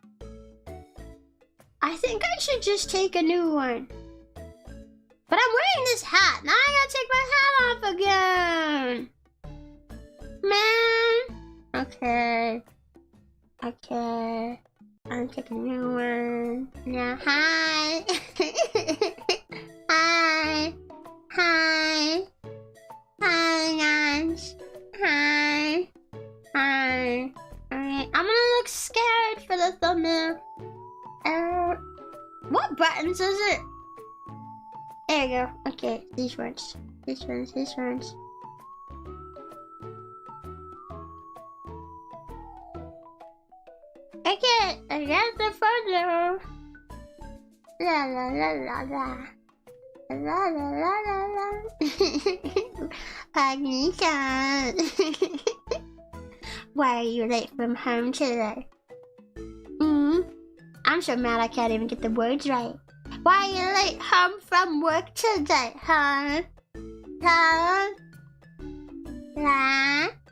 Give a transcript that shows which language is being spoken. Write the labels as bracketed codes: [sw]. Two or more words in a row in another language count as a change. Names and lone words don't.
[en] I think I should just take a new one. But I'm wearing this hat. Now I gotta take my hat off again. Man. Okay. Okay. I'm taking a new one. Yeah, hi. Hi. Hi. Hi, guys. Hi. Hi. Alright, I'm gonna look scared for the thumbnail. What buttons is it? There you go. Okay, these ones. These ones, these ones. Okay, I got the photo. La la la la la. La la la la la. Pagnica. Why are you late from home today? I'm so mad I can't even get the words right. Why are you late home from work today, huh? Huh? La?